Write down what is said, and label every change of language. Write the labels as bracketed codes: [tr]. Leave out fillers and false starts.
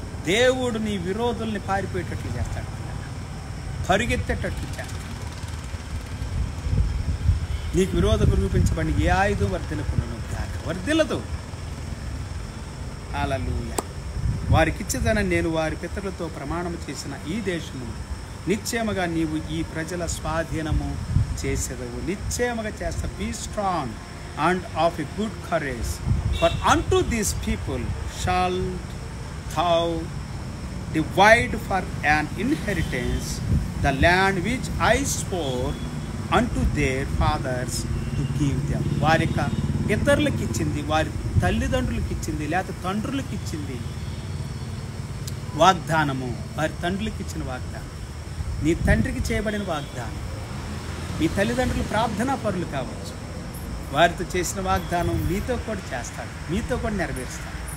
[te] దేవుడు నీ విరోధుల్ని పారిపోయేటట్లు చేస్తాడు, పరిగెత్తేటట్లు చేస్తాడు. నీకు విరోధకు రూపించబడి ఏ ఆయుధం వర్తినకుండా వర్ధిల్లదు. హల్లెలూయా. వారికిచ్చేదనని నేను వారి పితరులతో ప్రమాణం చేసిన ఈ దేశము నిశ్చయముగా నీవు ఈ ప్రజల స్వాధీనము చేసేదవు. నిశ్చయముగా చేస్తా. [en] Be strong and of a good courage, for unto these people shall thou divide for an inheritance the land which I swore unto their fathers to give them. [te] వారి యొక్క పితరులకు ఇచ్చింది, వారి తల్లిదండ్రులకు ఇచ్చింది, లేకపోతే తండ్రులకు ఇచ్చింది వాగ్దానము. వారి తండ్రులకు ఇచ్చిన వాగ్దానం, నీ తండ్రికి చేయబడిన వాగ్దానం. మీ తల్లిదండ్రులు ప్రార్థనా పరులు కావచ్చు, వారితో చేసిన వాగ్దానం మీతో కూడా చేస్తాడు, మీతో కూడా నెరవేరుస్తాడు.